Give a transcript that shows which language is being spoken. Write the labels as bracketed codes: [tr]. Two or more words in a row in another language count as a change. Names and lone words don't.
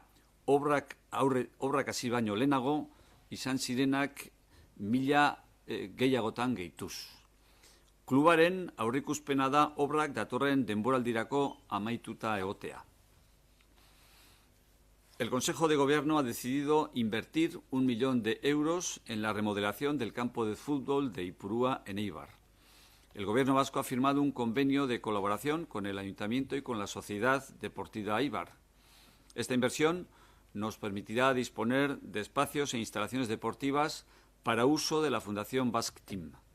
[eu] Obrak hasi baino lehenago izan zirenak 1.000 gehiagotan gehituz. Klubaren aurrikuspena da obrak datorren denboraldirako amaituta egotea. [es] El Consejo de Gobierno ha decidido invertir 1 millón de euros en la remodelación del campo de fútbol de Ipurúa en Eibar. El Gobierno vasco ha firmado un convenio de colaboración con el Ayuntamiento y con la Sociedad Deportiva Eibar. Esta inversión nos permitirá disponer de espacios e instalaciones deportivas para uso de la Fundación Basque Team.